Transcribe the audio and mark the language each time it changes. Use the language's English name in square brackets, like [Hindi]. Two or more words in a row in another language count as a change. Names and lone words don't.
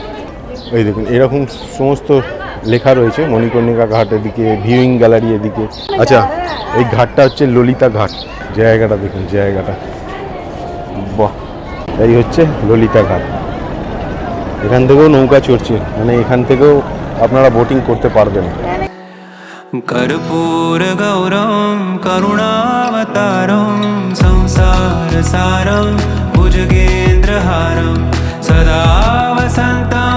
[Bangla] এই দেখুন এরকম সমস্ত লেখা রয়েছে মণিকর্ণিকা ঘাটের দিকে, [English] viewing gallery [Bangla] এদিকে। আচ্ছা, এই ঘাটটা হচ্ছে ললিতা ঘাট। জায়গাটা দেখুন, জায়গাটা বাহ! এই হচ্ছে ললিতা ঘাট। এখান থেকেও নৌকা চড়ছে, মানে এখান থেকেও আপনারা বোটিং করতে পারবেন। [Sanskrit] कर्पूर गौरम करुणावतारम संसार सारम भुजगेंद्रहारम सदा वसंत